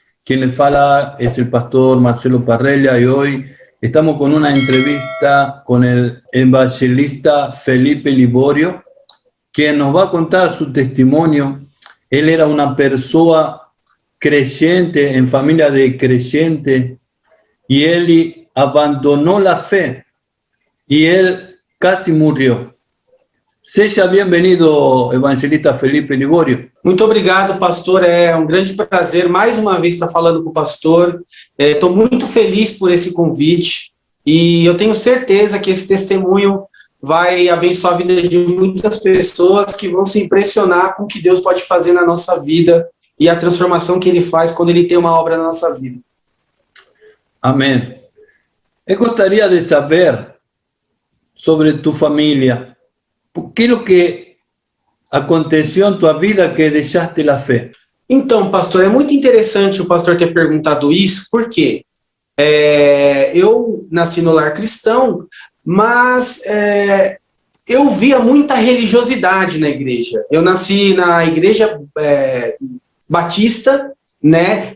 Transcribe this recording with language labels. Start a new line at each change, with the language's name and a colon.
Spanish: Quien les fala es el pastor Marcelo Parrella y hoy estamos con una entrevista con el evangelista Felipe Liborio, quien nos va a contar su testimonio. Él era una persona creyente, en familia de creyentes, y él abandonó la fe y él casi murió.
Portuguese: Seja bem-vindo, evangelista Felipe Liborio. Muito obrigado, pastor. É um grande prazer mais uma vez estar falando com o pastor. Estou muito feliz por esse convite e eu tenho certeza que esse testemunho vai abençoar a vida de muitas pessoas que vão se impressionar com o que Deus pode fazer na nossa vida e a transformação que Ele faz quando Ele tem uma obra na nossa vida. Amém. Eu gostaria de saber sobre tu família.
Spanish: ¿Qué es lo que aconteció en tu vida que deixaste la fe?
Portuguese: Então, pastor, é muito interessante o pastor ter perguntado isso, porque eu nasci no lar cristão, mas eu via muita religiosidade na igreja. Eu nasci na igreja batista, né?